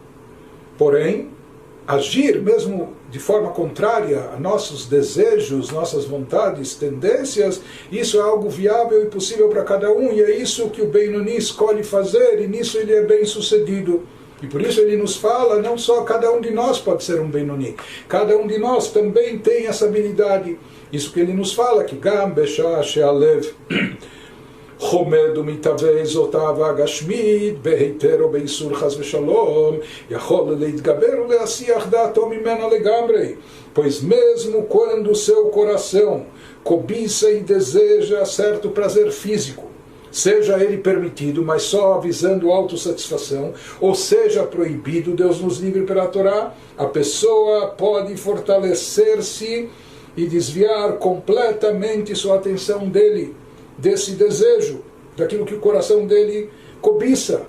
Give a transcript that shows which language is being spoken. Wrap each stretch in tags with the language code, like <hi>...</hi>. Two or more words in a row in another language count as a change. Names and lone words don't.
<pt>Porém, agir mesmo de forma contrária a nossos desejos, nossas vontades, tendências, isso é algo viável e possível para cada um, e é isso que o Benoni escolhe fazer, e nisso ele é bem sucedido. E por isso ele nos fala, não só cada um de nós pode ser um Benoni, cada um de nós também tem essa habilidade. Isso que ele nos fala, que</pt> <he>גם בשעה שהלב חומד ומתהווה זאותיו הגשמית בהיתר או באיסור חס ושלום יכול להתגבר ולהסיח דעתו ממנה לגמרי.</he> <pt>Pois mesmo quando o seu coração cobiça e deseja certo prazer físico, seja ele permitido, mas só visando autossatisfação, ou seja proibido, Deus nos livre pela Torá, a pessoa pode fortalecer-se e desviar completamente sua atenção desse desejo, daquilo que o coração dele cobiça.</pt>